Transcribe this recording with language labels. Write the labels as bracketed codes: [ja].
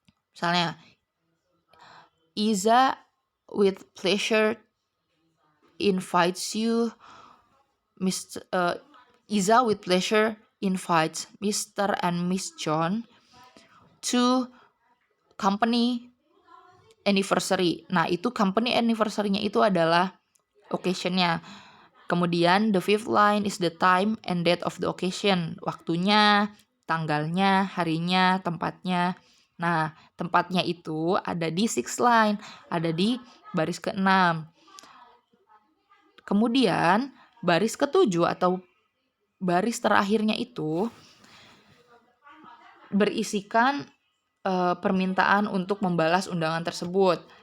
[en] Misalnya, Iza with pleasure invites you, Iza with pleasure invites Mr. and Miss John to company anniversary. [id] Nah, itu company anniversary-nya itu adalah occasion-nya. Kemudian [en] the fifth line is the time and date of the occasion. [id] Waktunya, tanggalnya, harinya, tempatnya. Nah, tempatnya itu ada di [en] sixth line, [id] ada di baris ke-6. Kemudian baris ke-7 atau baris terakhirnya itu berisikan permintaan untuk membalas undangan tersebut.